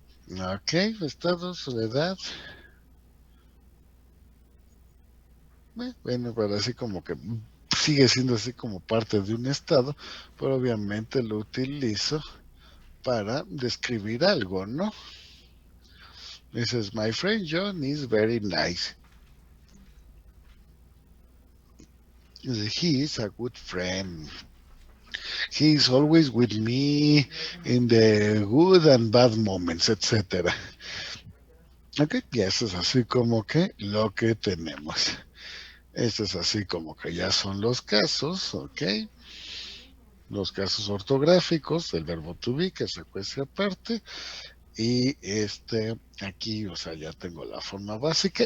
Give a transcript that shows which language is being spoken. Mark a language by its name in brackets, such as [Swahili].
[Spanish] Ok, estado, soledad. Bueno, pero así como que sigue siendo así como parte de un estado, pero obviamente lo utilizo para describir algo, ¿no? [English] Dices, my friend John is very nice. He is a good friend. He is always with me in the good and bad moments, etc. [Spanish] Ok, y eso es así como que lo que tenemos. Esto es así como que ya son los casos, ok. Los casos ortográficos del verbo to be que se cuece aparte. Y aquí, o sea, ya tengo la forma básica.